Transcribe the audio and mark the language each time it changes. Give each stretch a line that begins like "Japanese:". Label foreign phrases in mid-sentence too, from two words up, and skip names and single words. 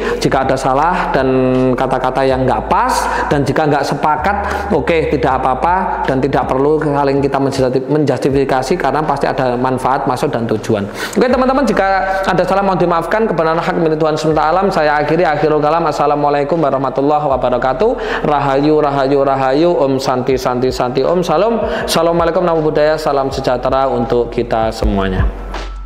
Indonesian: Jika ada salah dan kata-kata yang nggak pas, dan jika nggak sepakat, oke, tidak apa-apa, dan tidak perlu saling kita menjustifikasi, karena pasti ada manfaat, maksud, dan tujuan. Oke teman-teman, jika ada salah mohon dimaafkan. Kebenaran hak milik Tuhan semesta alam. Saya akhiri,
Arabic: آخر الكلام. السلام عليكم ورحمة الله وبركاته.
Javanese: Rahayu, rahayu, rahayu.
Balinese: Om santi, santi, santi. Om salam.
Indonesian: Assalamualaikum,
Pali: namo buddhaya.
Indonesian: Salam sejahtera untuk kita semuanya.